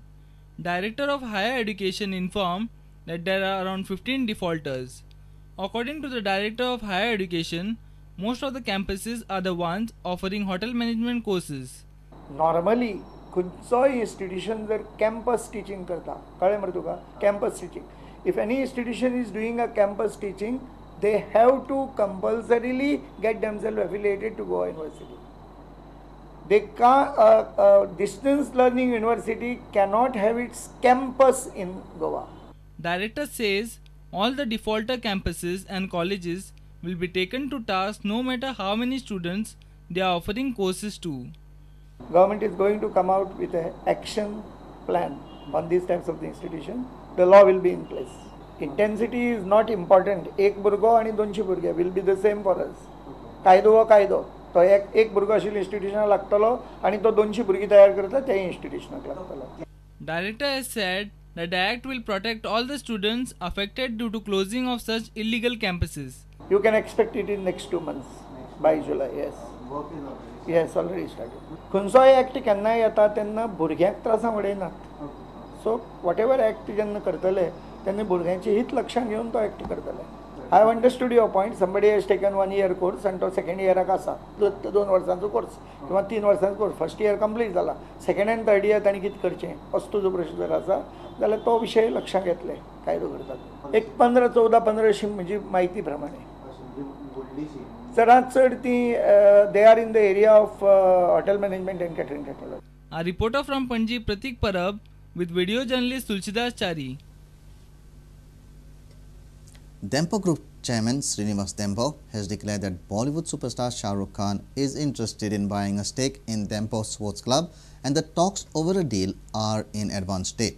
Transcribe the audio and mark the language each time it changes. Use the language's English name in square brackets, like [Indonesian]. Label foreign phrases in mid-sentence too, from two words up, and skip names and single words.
[English] Director of Higher Education informed that there are around 15 defaulters. According to the Director of Higher Education, most of the campuses are the ones offering hotel management courses. [Konkani] Normally, खंयचोय institution जर [English] campus teaching [Konkani] करता, कळ्ळें मरे तुका? [English] Campus teaching. If any institution is doing a campus teaching, they have to compulsorily get themselves affiliated to Goa University. They can't, distance learning university cannot have its campus in Goa. Director says all the defaulter campuses and colleges will be taken to task no matter how many students they are offering courses to. Government is going to come out with an action plan on these types of the institution. The law will be in place. Intensity is not important. [Konkani] एक भुरगो आणि 200 भुरगे [English] will be the same for us. [Konkani] कायदो हो कायदो. तो एक भुरगो आशिल्ल्या इंस्टिट्यूशनाक लागतलो आणि तो 200 भुरगीं तयार करता त्या इंस्टिट्यूशनाक लागतलो. [English] Director has said that the act will protect all the students affected due to closing of such illegal campuses. You can expect it in next 2 months by July. Yes. Yes, already started. [Konkani] खंयचोय एक्ट केन्ना येता तेन्ना भुरग्यांक त्रासां उडयनात. [English] so what ever act [Konkani] जेन्ना करतले तेन्ना भुरग्यांची हित लक्षांत घेवन तो एक्ट करतले. [English] I have understood your point. Somebody has taken 1 year course and to second year [Konkani] आसा 2 वर्सांचो कोर्स किंवा 3 वर्सांचो कोर्स [English] first year complete [Konkani] जाला [English] second and third year [Konkani] तांणी कितें करचें असो जो प्रोसिजर आसा जाल्यार तो विशय लक्षांत घेतले कायदो करतात. एक 15-14-15 म्हणजे म्हायती प्रमाणे चडांत चड ती [English] they are in the area of hotel management and catering technology. A reporter from Panji, Pratik Parab, with video journalist Tulsidas Chari. Dempo Group Chairman Srinivas Dempo has declared that Bollywood superstar Shah Rukh Khan is interested in buying a stake in Dempo Sports Club and the talks over a deal are in advanced state.